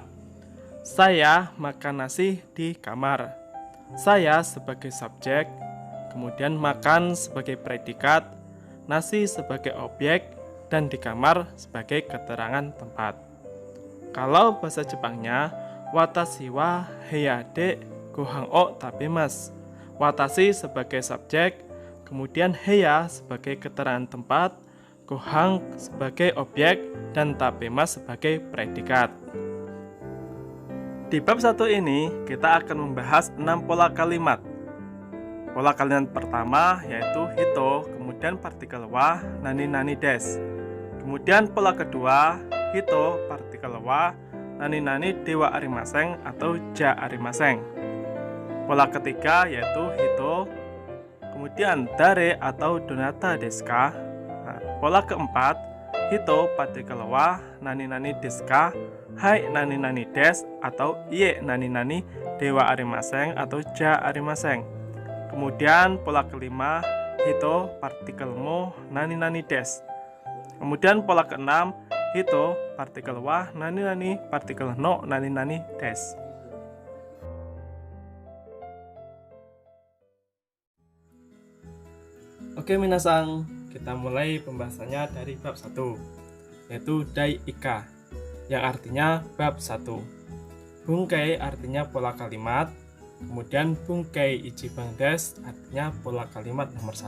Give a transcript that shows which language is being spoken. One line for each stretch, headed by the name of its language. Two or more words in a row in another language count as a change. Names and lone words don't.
Indonesian: Saya makan nasi di kamar. Saya sebagai subjek, kemudian makan sebagai predikat, nasi sebagai objek, dan di kamar sebagai keterangan tempat. Kalau bahasa Jepangnya,
Japanese: 私は部屋でご飯を食べます.
Indonesian: Watashi sebagai subjek, kemudian heya sebagai keterangan tempat, gohan sebagai objek, dan tabemasu sebagai predikat. Di bab 1 ini, kita akan membahas 6 pola kalimat. Pola kalimat pertama yaitu hito, kemudian partikel wa,
Japanese: 何です.
Indonesian: Kemudian pola kedua, hito, partikel wa,
Japanese: 何ではありません
Indonesian: atau
Japanese: じゃありません.
Indonesian: Pola ketiga yaitu hito, kemudian dare atau
Japanese: どなたですか.
Indonesian: Nah, pola keempat, hito, partikel wa,
Japanese: 何ですか. はい何です atau いいえ何ではありません atau じゃありません.
Indonesian: Kemudian pola kelima hito partikel mo
Japanese: 何です.
Indonesian: Kemudian pola keenam hito partikel wa nani partikel no
Japanese: 何です.
Indonesian: Oke minasang, kita mulai pembahasannya dari bab 1 yaitu
Japanese: 第一課
Indonesian: yang artinya bab 1. Bungkei artinya pola kalimat, kemudian
Japanese: 文型一番です
Indonesian: artinya pola kalimat nomor 1.